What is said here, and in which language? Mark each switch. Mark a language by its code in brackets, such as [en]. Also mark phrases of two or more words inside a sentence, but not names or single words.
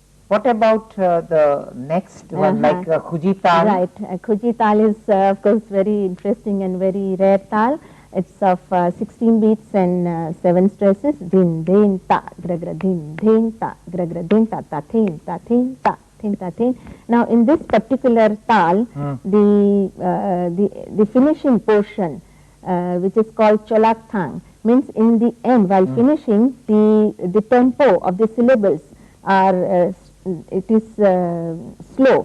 [en] What about the next one, like Khuji Tal? Right. Khuji Tal is of course very interesting and very rare tal. It's of 16 beats and 7 stresses. Din, din, ta, gra, gra, din, din, ta, gra, gra, din, ta, ta, tin, ta, tin, ta, tin, ta, tin. Now, in this particular tal, the finishing portion, which is called Cholak Thang, means in the end, while finishing, the tempo of the syllables are it is slow.